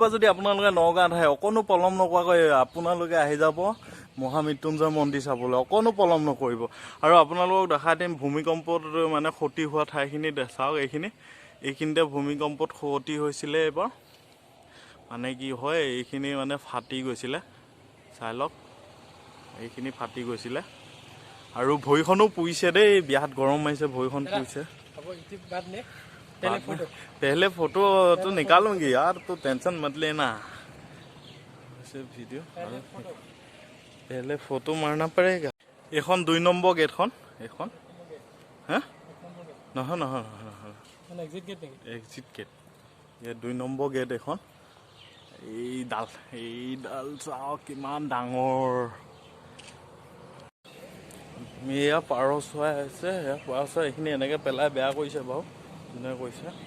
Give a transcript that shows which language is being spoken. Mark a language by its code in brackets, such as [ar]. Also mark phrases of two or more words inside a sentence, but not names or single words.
[as] যদি আপোনালোকে নগাঁৱত আহে অকণো পলম নকৰাকৈ আপোনালোকে আহি যাব মহামৃত্যুঞ্জয় মন্দিৰ চাবলৈ অকণো পলম নকৰিব আৰু আপোনালোকক দেখাই দিম ভূমিকম্পত মানে ক্ষতি হোৱা ঠাইখিনি চাওক এইখিনিতে ভূমিকম্পত ক্ষতি হৈছিলে এইবাৰ মানে কি হয় এইখিনি মানে ফাটি গৈছিলে চাই লওক এইখিনি ফাটি গৈছিলে আৰু ভৰিখনো পুৰিছে দেই বিয়াত গৰম মাৰিছে ভৰিখন পুৰিছে [hi] पहले फोटो तो निकालूंगी यार तो टेंशन मत लेना वीडियो पहले फोटो मारना पड़ेगा [as] এখন 2 নম্বৰ গেটখন এখন হ্যাঁ নহয় [en] exit gate [as] এই 2 নম্বৰ গেট এখন এইডাল চাওক কিমান ডাঙৰ। এয়া পাৰ চৰাই আছে, এয়া পাৰ চৰাই এইখিনি এনেকৈ পেলাই বেয়া কৰিছে বাৰু, যোনে কৰিছে।